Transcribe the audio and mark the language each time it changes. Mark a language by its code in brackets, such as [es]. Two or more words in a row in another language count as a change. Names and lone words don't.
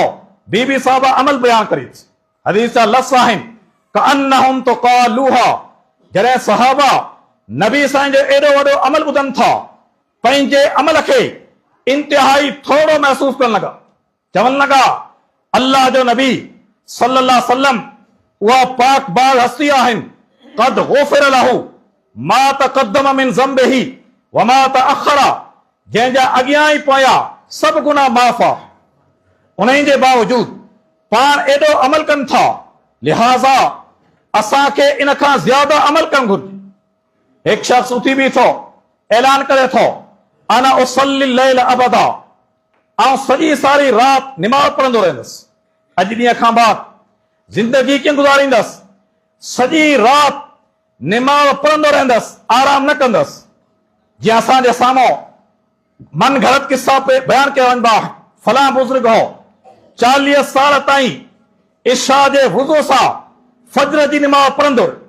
[sd] बीबी साहिबा अमल बयान करे थी। हदीस जा लफ़्ज़ आहिनि [ar] كأنهم تقالوها, [sd] जॾहिं सहाबा नबी साईं जो एॾो वॾो अमल ॿुधनि था, पंहिंजे अमल खे इंतिहाई थोरो महसूस करण लॻा। चवण लॻा अल्लाह जो नबी [ar] صلى الله عليه وسلم [sd] उहा पाक बाग हस्ती आहिनि, [ar] قد غفر له ما تقدم من ذنبه وما تأخر, [sd] जंहिंजा अॻियां ई पोयां सभु गुनाह माफ़ आहे। उन्हनि जे बावजूद पाण एॾो अमल कनि था, लिहाज़ा असांखे इन खां ज़्यादा अमल करणु घुरिजे। हिकु शख़्स उथी बीठो, ऐलान करे थो [ar] أنا أصلي الليل أبدا, [sd] ऐं सॼी सारी राति निमाज़ पढ़ंदो रहंदुसि, अॼु ॾींहं खां बाद ज़िंदगी कीअं गुज़ारींदुसि, सॼी राति निमाज़ पढ़ंदो रहंदुसि, आराम न कंदुसि। जीअं असांजे साम्हूं मन घड़त किस्सा पे बयान कया वञिबा, फलां बुज़ुर्ग हो 40 साल ताईं इशा जे वुज़ू सां फज्र जी निमाज़ पढ़ंदो।